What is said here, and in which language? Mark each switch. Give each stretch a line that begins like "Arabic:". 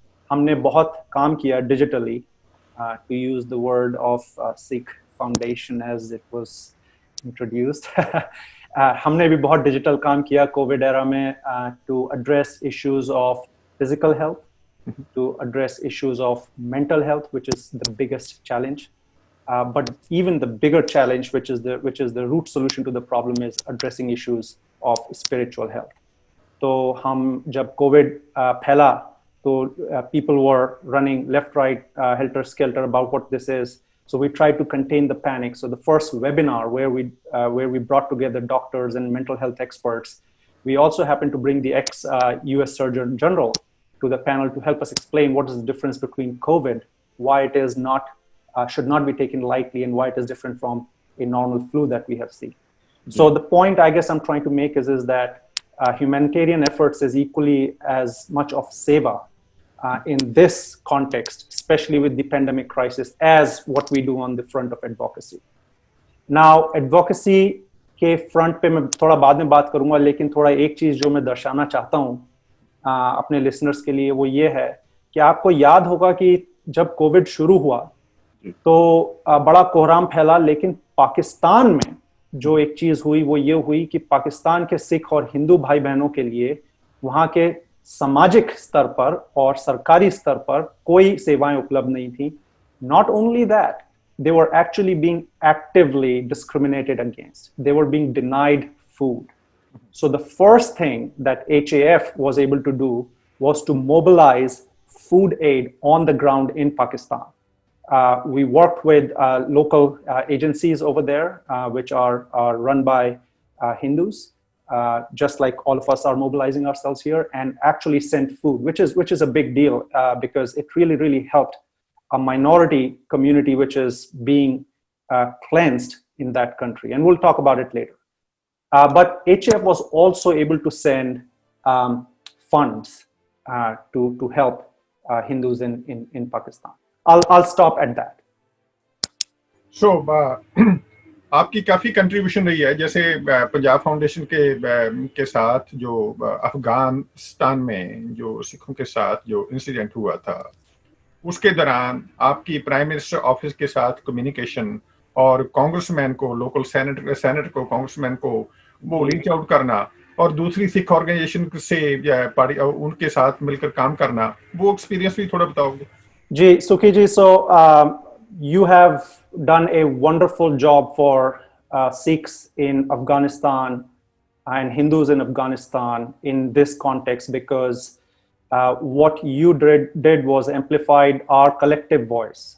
Hindi: हमने बहुत काम किया digitally,
English: To use the word of Sikh foundation as it was introduced.
Hindi: हमने भी बहुत डिजिटल काम किया कोविड एरा में,
English: To address issues of physical health, to address issues of mental health, which is the biggest challenge. But even the bigger challenge, which is the root solution to the problem, is addressing issues of spiritual health. So
Hindi: हम जब COVID फैला तो
English: people were running left, right, helter skelter about what this is. So we tried to contain the panic. So the first webinar where we brought together doctors and mental health experts, we also happened to bring the ex-US Surgeon General to the panel to help us explain what is the difference between COVID, why it is not should not be taken lightly, and why it is different from a normal flu that we have seen. So the point I guess I'm trying to make is that humanitarian efforts is equally as much of seva in this context, especially with the pandemic crisis, as what we do on the front of advocacy.
Hindi: Now, advocacy के front पे मैं थोड़ा बाद में बात करूंगा, लेकिन थोड़ा एक चीज जो मैं दर्शाना चाहता हूँ अपने listeners के लिए, वो ये है कि आपको याद होगा कि जब कोविड शुरू हुआ तो बड़ा कोहराम फैला, लेकिन पाकिस्तान में जो एक चीज हुई वो ये हुई कि पाकिस्तान के सिख और हिंदू भाई बहनों के लिए वहां के सामाजिक स्तर पर और सरकारी स्तर पर कोई सेवाएं उपलब्ध नहीं थी.
English: Not only that, they were actually being actively discriminated against. They were being denied food. So the first thing that HAF was able to do was to mobilize food aid on the ground in Pakistan. We worked with local agencies over there, which are run by Hindus, just like all of us are mobilizing ourselves here, and actually sent food, which is a big deal because it really helped a minority community which is being cleansed in that country. And we'll talk about it later. But HAF was also able to send funds to help Hindus in Pakistan. I'll stop at that.
Hindi: So, आपकी काफी contribution रही है, जैसे Punjab foundation के साथ जो अफगानिस्तान में जो सिखों के साथ जो इंसिडेंट हुआ था, उसके दौरान आपकी प्राइम मिनिस्टर ऑफिस के साथ कम्युनिकेशन और कांग्रेसमैन को, लोकल सेनेटर को, कांग्रेसमैन को वो रीच आउट करना और दूसरी सिख ऑर्गेनाइजेशन से उनके साथ मिलकर काम करना, वो एक्सपीरियंस भी थोड़ा बताओगे?
English: जी, Sukhi ji, so you have done a wonderful job for Sikhs in Afghanistan and Hindus in Afghanistan in this context, because what you did was amplified our collective voice.